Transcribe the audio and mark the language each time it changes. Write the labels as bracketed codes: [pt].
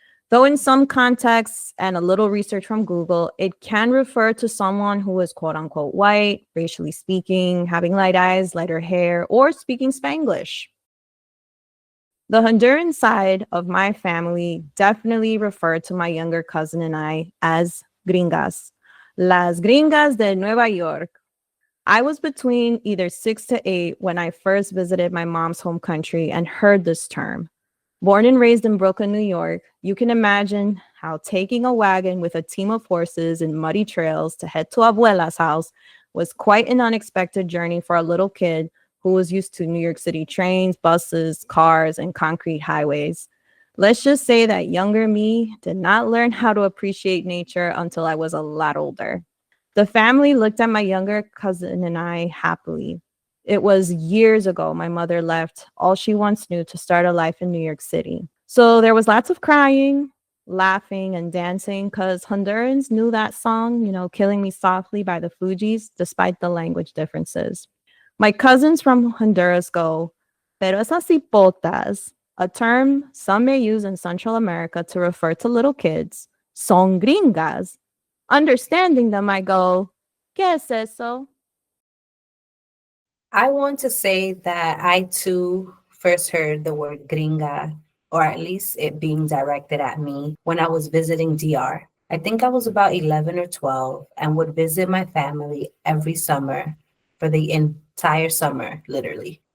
[en] Though in some contexts and a little research from Google, it can refer to someone who is quote unquote white, racially speaking, having light eyes, lighter hair, or speaking Spanglish. The Honduran side of my family definitely referred to my younger cousin and I as gringas. [es] Las gringas de Nueva York. [en] I was between either 6 to 8 when I first visited my mom's home country and heard this term. Born and raised in Brooklyn, New York, you can imagine how taking a wagon with a team of horses and muddy trails to head to Abuela's house was quite an unexpected journey for a little kid who was used to New York City trains, buses, cars, and concrete highways. Let's just say that younger me did not learn how to appreciate nature until I was a lot older. The family looked at my younger cousin and I happily. It was years ago my mother left all she once knew to start a life in New York City. So there was lots of crying, laughing, and dancing because Hondurans knew that song, Killing Me Softly by the Fugees, despite the language differences. My cousins from Honduras go, [es] pero esas hipotas, [en] a term some may use in Central America to refer to little kids, [es] son gringas. [en] Understanding them, I go, [es] ¿qué es eso? [en] I want to say that I too first heard the word gringa, or at least it being directed at me, when I was visiting DR. I think I was about 11 or 12 and would visit my family every summer for the entire summer, literally.